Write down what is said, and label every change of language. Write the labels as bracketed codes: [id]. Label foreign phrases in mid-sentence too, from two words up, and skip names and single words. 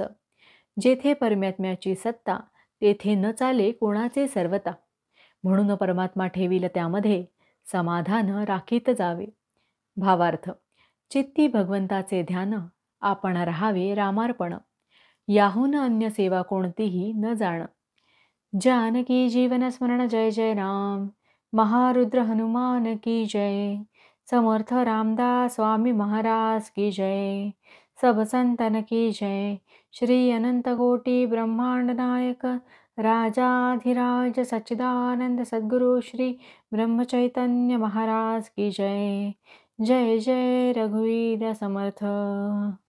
[mr] जेथे परमात्म्याची सत्ता तेथे न चाले कोणाचे सर्वता. म्हणून परमात्मा ठेवील त्यामध्ये समाधान राखीत जावे. भावार्थ. चित्ती भगवंताचे ध्यान आपण राहावे रामार्पण. याहून अन्य सेवा कोणतीही न जाण. जानकी जीवन स्मरण जय जय राम. [hi] महारुद्र हनुमान की जय. समर्थ रामदास स्वामी महाराज की जय. सब संतन की जय. श्री अनंत कोटि ब्रह्मांड नायक राजाधिराज सच्चिदानंद सद्गुरु श्री ब्रह्मचैतन्य महाराज की जय. [mr] जय जय रघुवीर समर्थ.